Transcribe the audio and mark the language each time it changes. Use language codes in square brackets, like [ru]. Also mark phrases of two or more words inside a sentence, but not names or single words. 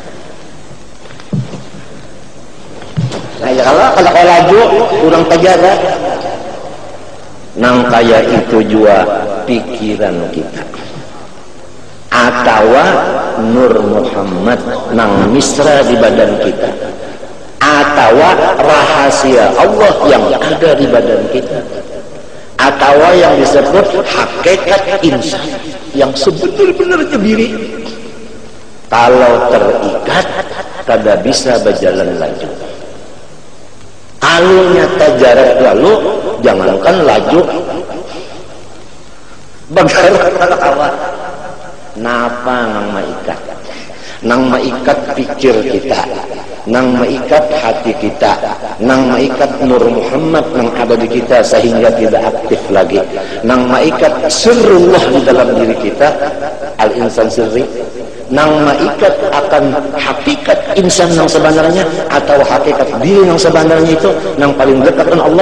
[bjn] Nah, ya kalau laju kurang terjaga. Nang kaya itu juga pikiran kita. Atau Nur Muhammad nang misra di badan kita. [id] atau rahasia Allah yang ada di badan kita, atau yang disebut hakikat insan yang sebenar-benarnya diri. Kalau terikat, [bjn] kada bisa berjalan laju. Kalau nyata jarak lalu, jangankan laju, bagaimana kawan? Napa nang maikat? Nang maikat pikir kita, nang maikat hati kita, nang maikat Nur Muhammad nang ada di kita sehingga tidak aktif lagi, nang maikat sirrullah di dalam diri kita, [ar] al-insan sirri, [bjn] nang maikat akan [id] hakikat insan yang sebenarnya atau hakikat diri yang sebenarnya itu nang paling dekat dengan Allah.